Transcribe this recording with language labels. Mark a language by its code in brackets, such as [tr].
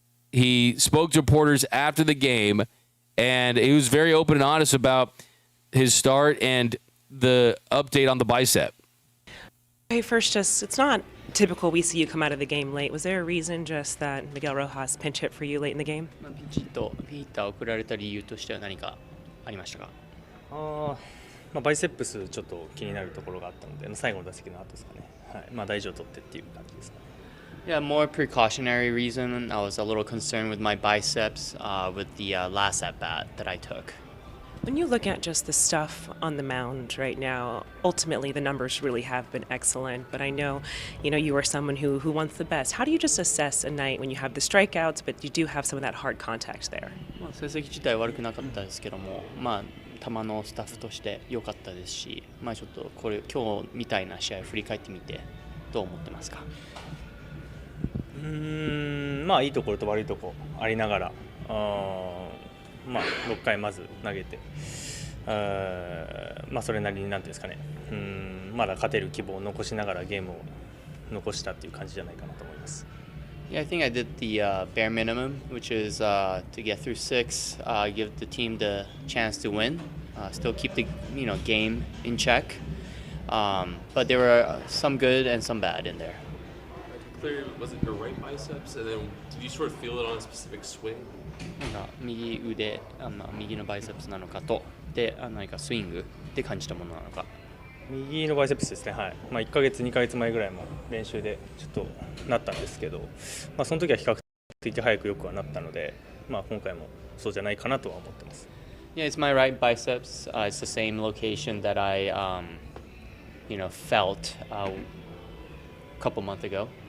[en] He spoke to reporters after the game, and he was very open and honest about his start and the update on the bicep. Hey, first, it's not typical we see you come out of the game late. Was there a reason just that Miguel Rojas pinch hit for you late in the game? [ja] ピンヒッターを送られた理由としては何かありましたか？バイセップスちょっと気になるところがあったので、最後の打席の後ですかね。はい、大事を取ってっていう感じですかね。 [en] Yeah, more precautionary reason. I was a little concerned with my biceps with the last at bat that I took. When you look at just the stuff on the mound right now, ultimately the numbers really have been excellent. But I know, you are someone who wants the best. How do you just assess a night when you have the strikeouts, but you do have some of that hard contact there? [ja] 成績自体悪くなかったですけども、球のスタッフとして良かったですし、ちょっとこれ今日みたいな試合を振り返ってみてどう思ってますか？いいところと悪いところありながら、6回まず投げて、それなりになんていうんですかね、まだ勝てる希望を残しながらゲームを残したっていう感じじゃないかなと思います。 [en] Yeah, I think I did the bare minimum, which is to get through 6, give the team the chance to win, still keep the game in check. But there were some good and some bad in there. Clearly, was it your right biceps? And then did you sort of feel it on a specific swing? [ja] 右腕、右のバイセプスなのかと、で何かスイングで感じたものなのか。右のバイセプスですね。はい。1ヶ月2ヶ月前ぐらいも練習でちょっとなったんですけど、その時は比較的早くよくはなったので、今回もそうじゃないかなとは思ってます。 [en] Yeah, it's my right biceps. It's the same location that I, felt a couple months ago.